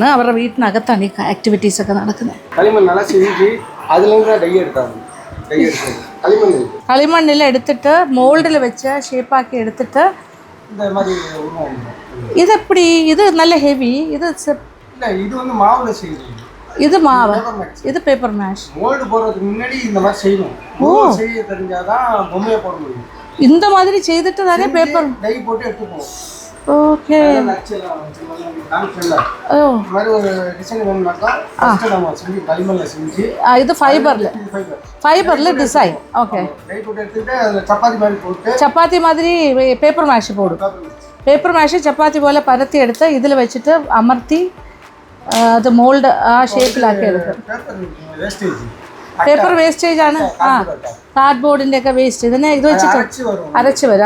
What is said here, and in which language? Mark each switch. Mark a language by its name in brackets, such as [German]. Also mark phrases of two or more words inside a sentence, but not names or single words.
[Malayalam] അവരുടെ വീട്ടിനകത്താണ് ഈ ആക്ടിവിറ്റീസൊക്കെ നടക്കുന്നത്. കളിമണ്ണിൽ എടുത്തിട്ട് മോൾഡിൽ വെച്ച് ഷേപ്പാക്കി എടുത്തിട്ട് ഇതെപ്പടി? ഇത് നല്ല ഹെവി. ഇത് മാവ്, ഇത് [English] paper mache. [Tamil] ஓ, இந்த மாதிரி செய்துட்டு தானே பேப்பர். ஓகே. ஓ, இது ஃபைபர்ல டிசைன். ஓகே. சப்பாத்தி மாதிரி [English] paper mache [Tamil] போடும். [English] paper mache [Malayalam] ചപ്പാത്തി പോലെ പരത്തി എടുത്ത് ഇതിൽ വെച്ചിട്ട് അമർത്തി അത് മോൾഡ് ആ ഷേപ്പിലാക്കി എടുക്കും. [English] paper wastage [Malayalam] ആണ്. ആ, കാർഡ്ബോർഡിൻ്റെ ഒക്കെ വേസ്റ്റ് ഇതിനെ ഇത് വെച്ചിട്ട് അരച്ച് വരും.